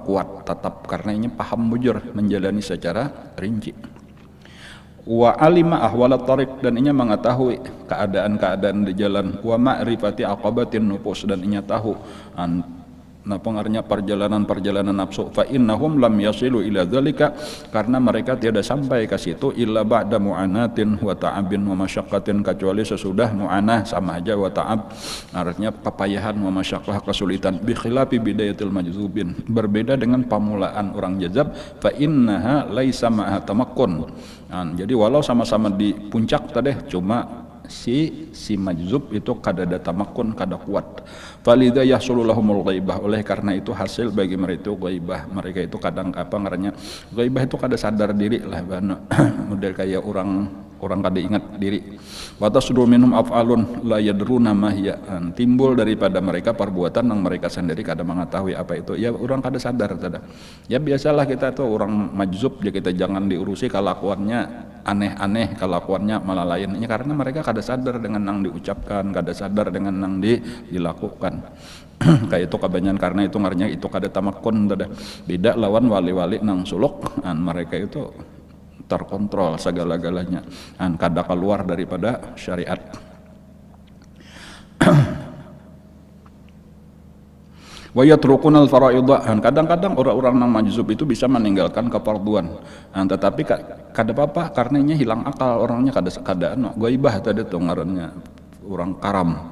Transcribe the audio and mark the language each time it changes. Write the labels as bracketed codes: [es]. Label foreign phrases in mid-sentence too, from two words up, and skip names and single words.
[bjn] Kuat, tetap, karena ini paham bujur, menjalani secara rinci. [ar] وعلم أحوال الطريق, [bjn] dan inya mengetahui keadaan-keadaan di jalan. [ar] ومعرفة عقبات النفوس, [bjn] dan inya tahu Nah pengarnya perjalanan nafsu, [ar] فإنهم لم يصلوا إلى ذلك, [id] karena mereka tidak sampai ke situ [ar] إلا بعد معاناة وتعب ومشقة, [id] kecuali sesudah mu'anah sama aja [ar] وتعب, [id] artinya kepayahan [ar] ومشقة, [id] kesulitan. [ar] بخلاف بداية المجذوبين, [id] berbeda dengan pamulaan orang jazab, [ar] فإنها ليست مع تمكن. [bjn] Nah, jadi walau sama-sama di puncak tadi, cuma si majzub itu kada ada tamakun, kada kuat. [ar] فلذا يحصل لهم الغيبة, [id] oleh karena itu hasil bagi mereka itu ghaibah. [bjn] Mereka itu kadang apa ngarannya ghaibah itu kada sadar diri lah, model kayak orang kada ingat diri. [ar] وتصدر منهم أفعال لا يدرون ما هي, [bjn] timbul daripada mereka perbuatan yang mereka sendiri kada mengetahui apa itu. Ya orang kada sadar tada. Ya biasalah kita tuh orang majzub, ya kita jangan diurusi kelakuannya aneh-aneh, kelakuannya malah lainnya, karena mereka kada sadar dengan yang diucapkan, kada sadar dengan yang dilakukan. Kayak itu kebanyakan, karena itu ngarnya itu kada tamakun tada. Beda lawan wali-wali nang suluk, mereka itu terkontrol segala-galanya, kada keluar daripada syariat. [ar] ويتركون الفرائض, [bjn] kadang-kadang orang-orang yang majzub itu bisa meninggalkan kefarduan, tetapi kada apa-apa karena ini hilang akal orangnya, kada ghaibah tadi tuh ngarannya orang karam.